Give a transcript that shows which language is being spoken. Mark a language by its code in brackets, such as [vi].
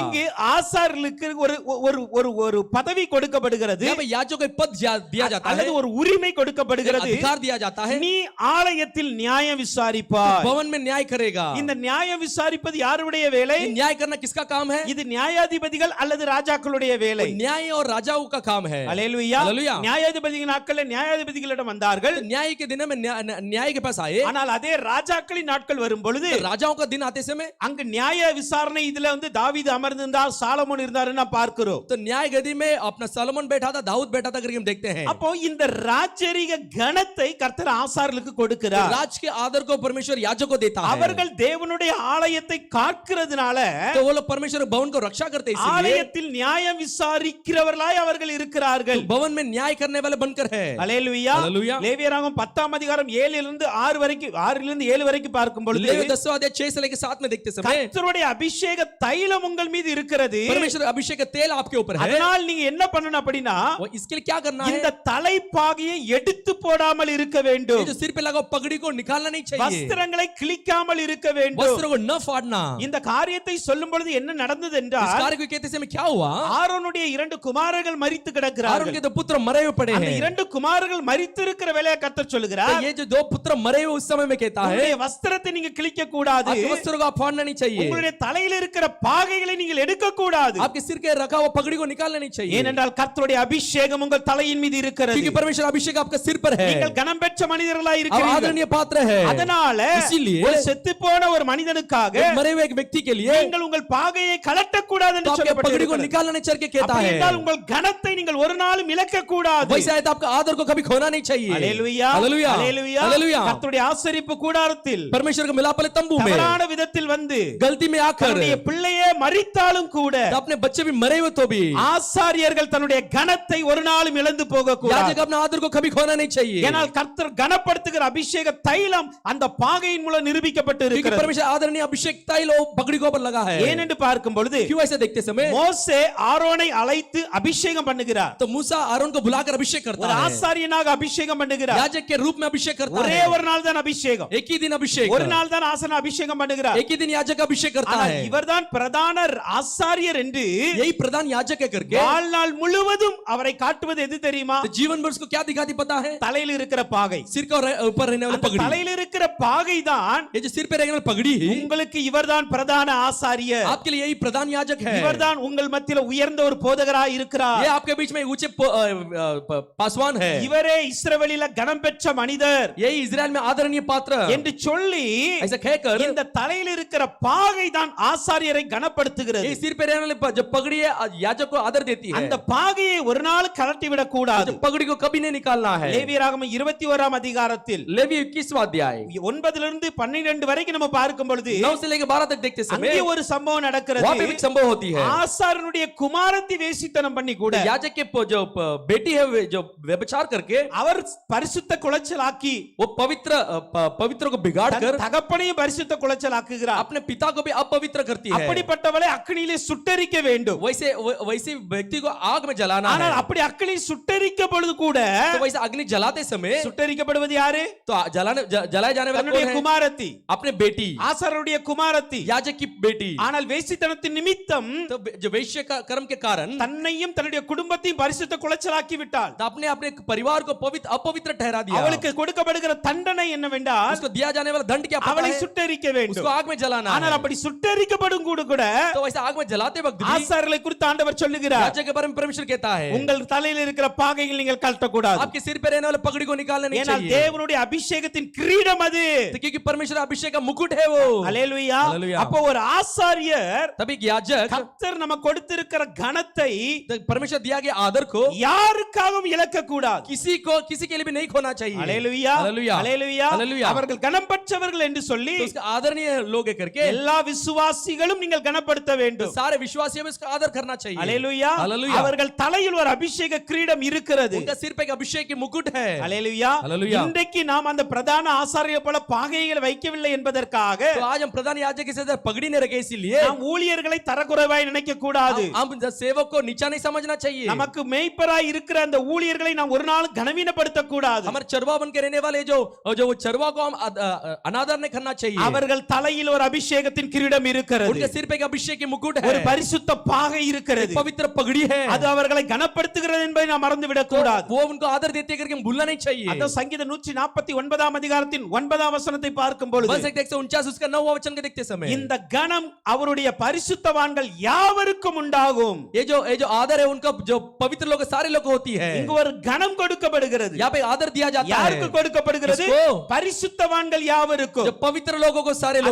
[ta] இங்கு ஆசாரியர்களுக்கு ஒரு ஒரு ஒரு ஒரு பதவி கொடுக்கப்படுகிறது, [hi] यहाँ पे याजकों को एक पद दिया जाता है, [ta] அல்லது ஒரு உரிமை கொடுக்கப்படுகிறது. [hi] अधिकार दिया जाता है. [ta] நீ ஆலயத்தில் நியாயம் விசாரிப்பாய். [hi] भवन में न्याय करेगा. [ta] இந்த நியாயம் விசாரிப்பது யாருடைய வேலை? [hi] ये न्याय करना किसका काम है? [ta] இது நியாயாதிபதிகள் அல்லது ராஜாக்களுடைய வேலை. [hi] न्याय और राजाओं का काम है. [ta] அல்லேலூயா. [hi] हालेलुया. [ta] நியாயாதிபதிகள் நாட்களில் நியாயாதிபதிகளிடம் வந்தார்கள். [hi] तो न्याय के दिन में न्याय के पास आए. [ta] ஆனால் அதே ராஜாக்களின் நாட்கள் வரும் பொழுது [hi] तो राजाओं का दिन आते समय [ta] அங்கு நியாய விசாரணை இதுல வந்து தாவீது அமர்ந்திருந்தார், சாலமோன் இருந்தாருன்னு நாம் பார்க்கிறோம். [hi] तो न्याय गदी में अपना सलोमन बैठा था, दाऊद बैठा था करके हम देखते हैं. [ta] அப்போ இந்த ராஜரீக கணத்தை கர்த்தர் ஆசாரியர்களுக்கு கொடுக்கிறார். [hi] राज के आदर को परमेश्वर याजक को देता है. [ta] அவர்கள் தேவனுடைய ஆலயத்தை காக்கிறதுனால [hi] तो वो लोग परमेश्वर भवन को रक्षा करते हैं. [ta] ஆலயத்தில் நியாயம் விசாரிக்கிறவர்களாய் அவர்கள் இருக்கிறார்கள். [hi] भवन में न्याय करने वाले बनकर है. [ta] அல்லேலூயா. [hi] हालेलुया. [ta] லேவியராகமம் 10ஆம் அதிகாரம் 7 இலிருந்து 6 வரைக்கும் 6 இலிருந்து 7 வரைக்கும் பார்க்கும் பொழுது [hi] लेवी 10वां अध्याय 6 से लेकर 7 में देखते समय [ta] கர்த்தருடைய அபிஷேக தைலம் உங்கள் மீது இருக்கிறது. [hi] परमेश्वर अभिषेक का तेल आपके ऊपर है. [ta] அதனால் நீங்க என்ன பண்ணணும் அப்படினா [hi] वो इसके लिए क्या करना है? [ta] இந்த தலைப்பாகையை எடுத்து போடாமல் இருக்க [hi] ये [ta] வேண்டும். [hi] जो सिर पे लगा पगड़ी को निकालना नहीं चाहिए. [ta] வஸ்திரங்களை கிழிக்காமல் இருக்க வேண்டும். [hi] वस्त्र को न फाड़ना. [ta] இந்த காரியத்தை சொல்லும் பொழுது என்ன நடந்தது [hi] इस [ta] என்றால், [hi] कार्य को कहते समय क्या हुआ? [ta] ஆரோனுடைய 2 குமாரர்கள் மரித்து [hi] आरोन [ta] கிடக்கிறார்கள். [hi] के 2 पुत्र मरे हुए पड़े [ta] அந்த [hi] हैं. [ta] 2 குமாரர்கள் மரித்து இருக்கிற வேளையை கர்த்தர் [hi] तो [ta] சொல்கிறார், [hi] ये जो 2 पुत्र मरे हुए उस समय में कहता है [ta] உங்களுடைய வஸ்திரத்தை நீங்க கிழிக்க கூடாது, [hi] आपके वस्त्र को आप फाड़ना नहीं चाहिए. [ta] உங்களுடைய தலையில இருக்கிற பாகைகளை நீங்கள் எடுக்க கூடாது. [hi] आपके सिर के रखा हुआ पगड़ी को निकालना नहीं चाहिए. [ta] ஏனென்றால் கர்த்தருடைய அபிஷேகம் உங்கள் தலையின் மீது இருக்கிறது. [hi] क्योंकि परमेश्वर अभिषेक आपके सिर पर है. [ta] நீங்கள் கனம் பெற்ற மனிதர்களாய் [hi] आप [ta] இருக்கிறீர்கள். [hi] आदरणीय पात्र है. [ta] அதனால [hi] इसीलिए [ta] ஒரு செத்துப்போன ஒரு மனிதனுக்காக [hi] एक मरे हुए एक व्यक्ति के लिए [ta] நீங்கள் உங்கள் பாகையை கலட்ட கூடாது [hi] तो [ta] என்று [hi] आपके पगड़ी को [ta] சொல்லப்பட்டிருக்கிறது. [hi] निकालना नहीं चाहिए कहता [ta] அப்படி [hi] है. [ta] என்றால் உங்கள் கனத்தை நீங்கள் ஒரு நாளும் இழக்க கூடாது. [hi] वैसा है तो आपका आदर को कभी खोना नहीं चाहिए. [ta] அல்லேலூயா. [hi] हालेलुया. [ta] அல்லேலூயா. [hi] हालेलुया. [ta] கர்த்தருடைய ஆசரிப்பு கூடாரத்தில் [hi] परमेश्वर के मिलाप वाले तंबू में [ta] தவறான விதத்தில் வந்து [hi] गलती में आकर [ta] தன்னுடைய பிள்ளையே மரித்தாலும் கூட [hi] तो अपने बच्चे भी मरे हुए तो भी [ta] ஆசாரியர்கள் தன்னுடைய கனத்தை ஒரு நாளும் இழந்து போக கூடாது. [hi] याजक अपना आदर को कभी खोना नहीं चाहिए. [ta] ஏனால் கர்த்தர் கனப்படுத்துகிற அபிஷேக தைலம் அந்த பாகையின் மூலம் நிரூபிக்கப்பட்டு [hi] क्योंकि [ta] இருக்கிறது. [hi] परमेश्वर आदरणीय अभिषेक तैल पगड़ी को ऊपर लगा है. [ta] ஏனென்று பார்க்கும் பொழுது [hi] क्यों ऐसे देखते समय [ta] மோசே ஆரோனை அழைத்து அபிஷேகம் பண்ணுகிறார். [hi] तो मूसा आरोन को बुलाकर अभिषेक करता [ta] ஒரு [hi] है. [ta] ஆசாரியனாக அபிஷேகம் பண்ணுகிறார். [hi] याजक के रूप में अभिषेक करता [ta] ஒரே [hi] है. [ta] ஒரு நாள் தான் அபிஷேகம், [hi] एक ही दिन अभिषेक, [ta] ஒரு நாள் தான் ஆசன அபிஷேகம் பண்ணுகிறார். [hi] एक ही दिन याजक अभिषेक करता [ta] ஆனால் [hi] है. [ta] இவர்தான் பிரதான பிரதான ஆசாரியர் என்று [hi] यही प्रधान याजक है करके [ta] வாழ்நாள் முழுவதும் அவரை காட்டுவது எது தெரியுமா? [hi] तो जीवन भर उसको क्या दिखाती पता है? [ta] தலையில் இருக்கிற பாகை. [hi] सिर का ऊपर रहने वाला [ta] அந்த [hi] पगड़ी, [ta] தலையில் இருக்கிற பாகை தான் [hi] ये जो सिर पे रहने वाला पगड़ी [ta] உங்களுக்கு இவர்தான் பிரதான ஆசாரியர். [hi] आपके लिए यही प्रधान याजक है। [ta] இவர்தான் உங்கள் மத்தியில உயர்ந்த ஒரு போதகராய் இருக்கிறார். [hi] ये आपके बीच में ऊंचे पासवान है। [ta] இவரே இஸ்ரவேலில கனம் பெற்ற மனிதர் [hi] यही इजराइल में आदरणीय पात्र [ta] என்று சொல்லி [hi] ऐसा कहकर [ta] இந்த தலையில் இருக்கிற பாகை தான் ஆசாரியரை [hi] ये [ta] கனப்படுத்துகிறது. [hi] सिर पे रहने वाले जो पगड़ी है याजक को आदर देती है। [ta] அந்த பாகையை ஒரு நாள் கழட்டி விடக் கூடாது. [hi] पगड़ी को कभी नहीं निकालना है। [ta] லேவியராகமம் 21ஆம் அதிகாரத்தில் [hi] लेवी 21वां अध्याय [ta] 9 to 12 வரைக்கும் நம்ம பார்க்கும் பொழுது [hi] 9 से लेकर 12 तक देखते समय [ta] அங்கே ஒரு சம்பவம் நடக்கிறது. [hi] वहां पे भी संभव होती है। [ta] ஆசாரனுடைய குமாரத்தி வேசித்தனம் பண்ணி கூட [hi] याजक के जो बेटी है जो व्यभिचार करके [ta] அவர் பரிசுத்த குலைச்சலாக்கி [hi] वो पवित्र को बिगाड़ कर [ta] தகப்பனையும் பரிசுத்த குலைச்சலாக்குகிறார். [hi] अपने पिता को भी अपवित्र करती है। [ta] அப்படிப்பட்டவளை அக்கினியிலே சுட்டெரிக்க வேண்டும். [hi] वैसे व्यक्ति को आग में जलाना है। [ta] ஆனால் அப்படி அக்கினி சுட்டெரிக்க பொழுது கூட [hi] तो वैसे अग्नि जलाते समय [ta] சுட்டெரிக்கப்படுவது யாரு? [hi] तो जलाए जाने वाला कौन है? [ta] குமாரத்தி, [hi] अपने बेटी, [ta] ஆசாரனுடைய குமாரத்தி. [hi] याजक की बेटी। [ta] ஆனால் வேசித்தனத்தின் நிமித்தம் [hi] तो जो वैश्य का कर्म के कारण [ta] தன்னையும் தன்னுடைய குடும்பத்தையும் பரிசுத்த குலைச்சலாக்கி விட்டாள். [hi] तो अपने परिवार को अपवित्र ठहरा दिया। [ta] அவளுக்கு கொடுக்கப்படுகிற தண்டனை என்னவென்றால் [hi] उसको दिया जाने वाला दंड क्या पता [ta] அவளை [hi] है? [ta] சுட்டெரிக்க வேண்டும். [hi] उसको आग में जलाना [ta] ஆனால் [hi] है। [ta] அப்படி சுட்டெரிக்கப்படும் கூட [hi] तो वैसे आग में जलाते वक्त भी [ta] ஆசாரர்களை குறித்து ஆண்டவர் சொல்லுகிறார், [hi] याजक के बारे में परमेश्वर कहता है [ta] உங்கள் தலையில் இருக்கிற பாகையில் நீங்கள் கழட்டக்கூடாது. [hi] आपके सिर पे रहने वाले पगड़ी को निकालना नहीं [ta] ஏனால் [hi] चाहिए। [ta] தேவனுடைய அபிஷேகத்தின் கிரீடம் அது. [hi] तो क्योंकि परमेश्वर अभिषेक का मुकुट है वो। [ta] அல்லேலூயா. அல்லேலூயா. அப்போ ஒரு ஆசாரியர் [hi] तभी एक याजक [ta] கர்த்தர் நமக்கு கொடுத்திருக்கிற கனத்தை [hi] तो परमेश्वर दिया गया आदर को [ta] யாருக்காகவும் இழக்க கூடாது. [hi] किसी के लिए भी नहीं खोना चाहिए। [ta] அல்லேலூயா. அல்லேலூயா. அல்லேலூயா. அல்லேலூயா. அவர்கள் கனம் பெற்றவர்கள் என்று சொல்லி [hi] तो उसका आदरणीय लोग है करके [ta] எல்லா விசுவாசிகளும் நீங்கள் கனப்படுத்த [hi] तो [ta] வேண்டும். [hi] सारे विश्वासियों में इसका आदर करना चाहिए। [ta] அல்லேலூயா. அல்லேலூயா. அவர்கள் தலையில் ஒரு அபிஷேக கிரீடம் இருக்கிறது. [hi] उनका सिर पे एक अभिषेक की मुकुट है। [ta] அல்லேலூயா. அல்லேலூயா. இன்றைக்கு நாம் அந்த பிரதான ஆசாரியர் போல பாகைகளை வைக்கவில்லை என்பதற்காக [hi] तो आज हम प्रधान याजक के साथ पगड़ी नहीं रखे, इसीलिए [ta] நாம் ஊழியர்களை தரக்குறைவாய் நினைக்க கூடாது. [hi] हम सेवक को नीचा नहीं समझना चाहिए। [ta] நமக்கு மேய்ப்பராய் இருக்கிற அந்த ஊழியர்களை நாம் ஒரு நாள் கனவீனப்படுத்த கூடாது. [hi] हमारे चरवा बन के रहने वाले जो वो चरवा को हम अनादर नहीं करना चाहिए। [ta] அவர்கள் தலையில் ஒரு அபிஷேகத்தின் கிரீடம் இருக்கிறது. [hi] उनके सिर पे एक अभिषेक की मुकुट है, [ta] ஒரு பரிசுத்த பாகை இருக்கிறது. [hi] पवित्र पगड़ी है। [ta] அது அவர்களை கனப்படுத்துகிறது என்பதை நாம் மறந்து விடக் கூடாது. [hi] वो उनको आदर देते करके हम भूलना नहीं चाहिए। [ta] அந்த சங்கீதம் 149ஆம் அதிகாரத்தின் 9ஆம் வசனத்தை பார்க்கும் பொழுது [hi] 149 उसका 9वां वचन के देखते समय [ta] இந்த கனம் அவருடைய பரிசுத்தவான்கள் யாவருக்கும் உண்டாகும். [hi] ये जो आदर है उनका जो पवित्र लोग सारे लोग को होती है। [ta] இங்கு ஒரு கனம் கொடுக்கப்படுகிறது. [hi] यहाँ पे आदर दिया जाता है। [ta] யாருக்கு கொடுக்கப்படுகிறது? [hi] किसको? [ta] பரிசுத்தவான்கள் யாவருக்கும். [hi] जो पवित्र लोगों को सारे लोग